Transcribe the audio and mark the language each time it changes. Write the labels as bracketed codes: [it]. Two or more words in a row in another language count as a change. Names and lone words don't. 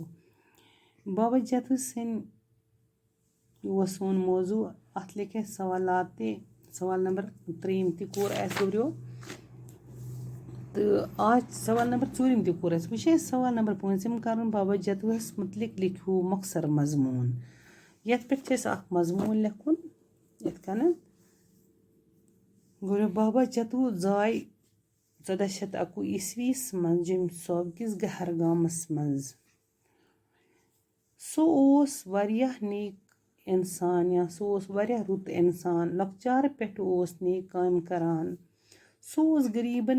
[ks] बाबा जतू सिंह सोन मौजू अत लिखे सवालात ते सवाल नंबर 3 ति कोर गोब्रियो तो आज सवाल नंबर 4 ति कोर वह सवाल नंबर 5 कर बाबा जतूस मुतलिक लिखू मकसर मजमून ये पे मजमून लिखुन ये गोब्रियो बाबा जतू जाय 1491 ईस्वीस मज जम सोब किस गहर गामस मज सो नेक इंसान या सो रुत इंसान लकचार पे नेक काम करान सो गरीबन